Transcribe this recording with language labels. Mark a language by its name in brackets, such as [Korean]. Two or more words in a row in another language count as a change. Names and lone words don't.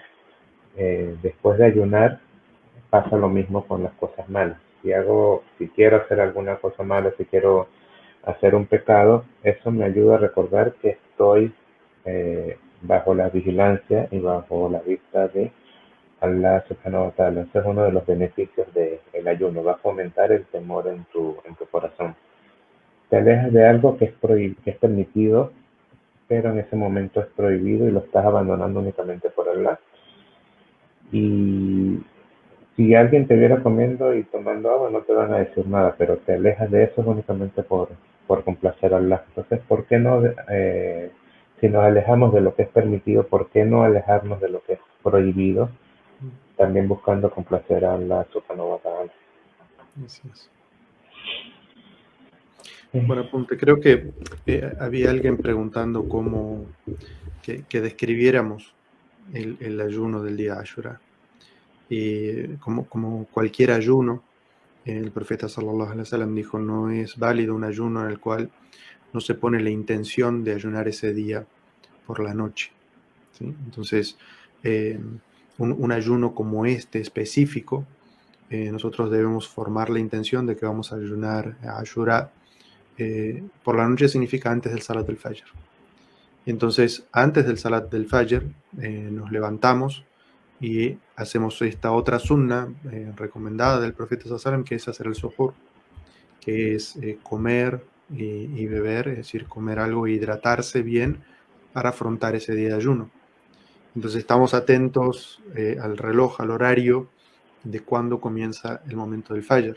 [Spanish] Después de ayunar, pasa lo mismo con las cosas malas. Si quiero hacer alguna cosa mala, si quiero hacer un pecado, eso me ayuda a recordar que estoy bajo la vigilancia y bajo la vista de Allah [Arabic] سبحانه وتعالى. [Spanish] Ese es uno de los beneficios del ayuno, va a fomentar el temor en tu corazón. Te alejas de algo que es permitido, pero en ese momento es prohibido y lo estás abandonando únicamente por Allah. Y si alguien te viera comiendo y tomando agua, no te van a decir nada, pero te alejas de eso únicamente por complacer a Allah. Entonces, ¿por qué no, si nos alejamos de lo que es permitido, por qué no alejarnos de lo que es prohibido, también buscando complacer a Allah [Arabic] سبحانه وتعالى? [Spanish] Así es. Bueno, apunte. Creo que había alguien preguntando cómo que describiéramos el ayuno del día Ashura. Y como cualquier ayuno, el profeta [Arabic] صلى الله عليه وسلم [Spanish] dijo, no es válido un ayuno en el cual no se pone la intención de ayunar ese día por la noche, ¿sí? Entonces, un ayuno como este específico, nosotros debemos formar la intención de que vamos a ayunar a Ashura. Por la noche significa antes del Salat del Fajr. Entonces, antes del Salat del Fajr, nos levantamos y hacemos esta otra sunna recomendada del profeta [Arabic] صلى الله عليه وسلم, [Spanish] que es hacer el suhoor, que es comer y beber, es decir, comer algo e hidratarse bien para afrontar ese día de ayuno. Entonces estamos atentos al reloj, al horario de cuándo comienza el momento del Fajr.